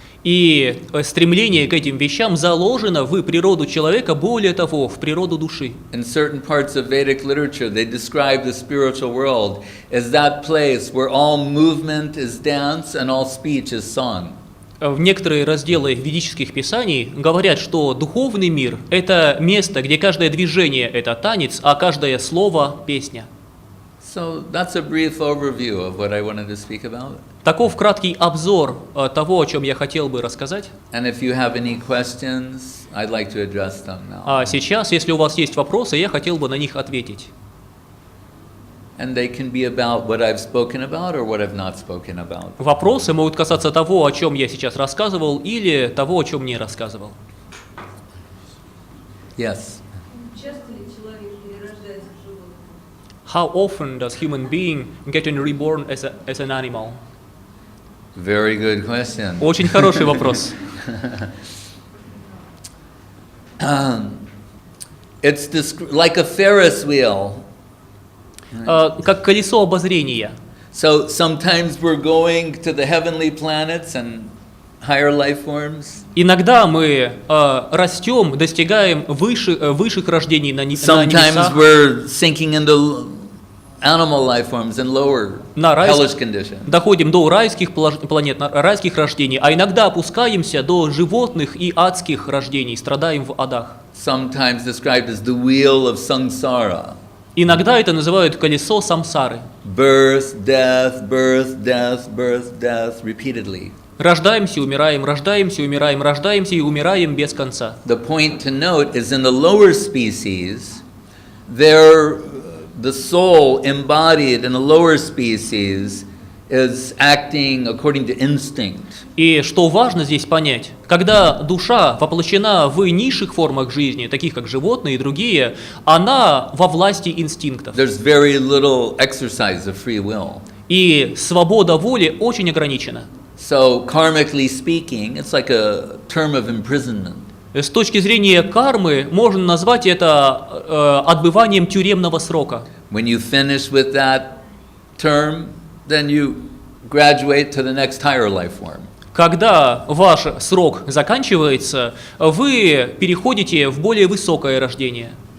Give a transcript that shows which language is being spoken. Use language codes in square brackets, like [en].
[ru] И стремление к этим вещам заложено в природу человека, более того, в природу души. [en] In certain parts of Vedic literature, they describe the spiritual world as that place where all movement is dance and all speech is song. [ru] В некоторые разделы ведических писаний говорят, что духовный мир – это место, где каждое движение – это танец, а каждое слово – песня. [en] So that's a brief overview of what I wanted to speak about. [ru] Таков краткий обзор того, о чем я хотел бы рассказать. [en] And if you have any questions, I'd like to address them now. [ru] А сейчас, если у вас есть вопросы, я хотел бы на них ответить. [en] And they can be about what I've spoken about or what I've not spoken about. [ru] Вопросы могут касаться того, о чем я сейчас рассказывал, или того, о чем не рассказывал. [en] Yes. [ru] Часто ли человек перерождается в животное? [en] How often does human being get reborn as an animal? Very good question. [ru] Очень хороший вопрос. [en] It's like a Ferris wheel. [ru] Как колесо обозрения. [en] So sometimes we're going to the heavenly planets and higher life forms. [ru] Иногда мы растем, достигаем высших рождений на [en] Sometimes [ru] небесах, [en] we're sinking into animal life forms and lower hellish conditions. [ru] доходим до райских планет, райских рождений, а иногда опускаемся до животных и адских рождений, страдаем в адах. [en] Sometimes described as the wheel of samsara. [ru] Иногда это называют колесо самсары. [en] Birth, death, birth, death, birth, death, repeatedly. [ru] Рождаемся, умираем, рождаемся, умираем, рождаемся и умираем без конца. [en] The point to note is in the lower species, the soul embodied in the lower species is acting according to instinct. [ru] И что важно здесь понять, когда душа воплощена в низших формах жизни, таких как животные и другие, она во власти инстинктов. [en] There's very little exercise of free will. [ru] И свобода воли очень ограничена. [en] So karmically speaking, it's like a term of imprisonment. [ru] С точки зрения кармы можно назвать это отбыванием тюремного срока. [en] When you finish with that term, then you graduate to the next higher life form. [ru] Когда ваш срок заканчивается, вы переходите в более высокое рождение,